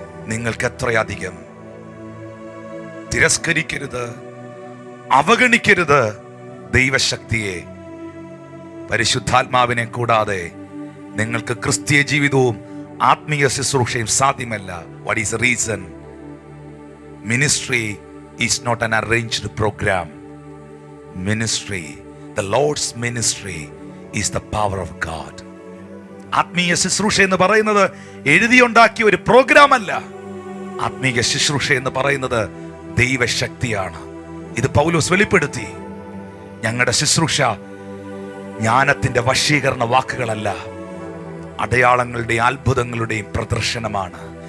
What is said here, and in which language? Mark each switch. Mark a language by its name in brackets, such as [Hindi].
[Malayalam] നിങ്ങൾക്ക് എത്രയധികം. തിരസ്കരിക്കരുത്, അവഗണിക്കരുത് ദൈവശക്തിയെ. പരിശുദ്ധാത്മാവിനെ കൂടാതെ നിങ്ങൾക്ക് ക്രിസ്തീയ ജീവിതവും ആത്മീയ ശുശ്രൂഷയും സാധ്യമല്ല. [English] What is the reason? Ministry is not an arranged program. Ministry, the Lord's ministry is the power of God. [Malayalam] ആത്മീയ ശുശ്രൂഷ എന്ന് പറയുന്നത് എഴുതിയുണ്ടാക്കിയ ഒരു പ്രോഗ്രാം അല്ല. ആത്മീയ ശുശ്രൂഷ എന്ന് പറയുന്നത് ദൈവശക്തിയാണ്. ഇത് പൗലോസ് വെളിപ്പെടുത്തി. ഞങ്ങളുടെ ശുശ്രൂഷ ജ്ഞാനത്തിന്റെ വശീകരണ വാക്കുകളല്ല, അടയാളങ്ങളുടെയും അത്ഭുതങ്ങളുടെയും പ്രദർശനമാണ്.